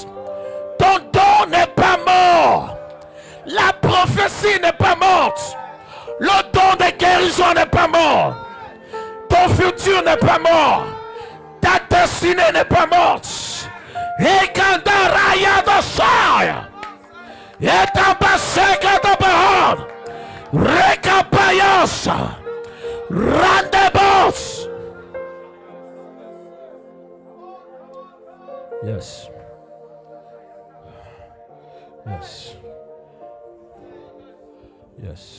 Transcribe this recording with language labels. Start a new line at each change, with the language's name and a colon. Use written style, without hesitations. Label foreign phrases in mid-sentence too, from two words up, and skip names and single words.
French: Ton don n'est pas mort. La prophétie n'est pas morte. Le don de guérison n'est pas mort. Ton futur n'est pas mort. Ta destinée n'est pas morte. Et quand Masaya. Etabaseka tabahad. Rekapayasa. Randebos.
English: Yes. Yes. Yes.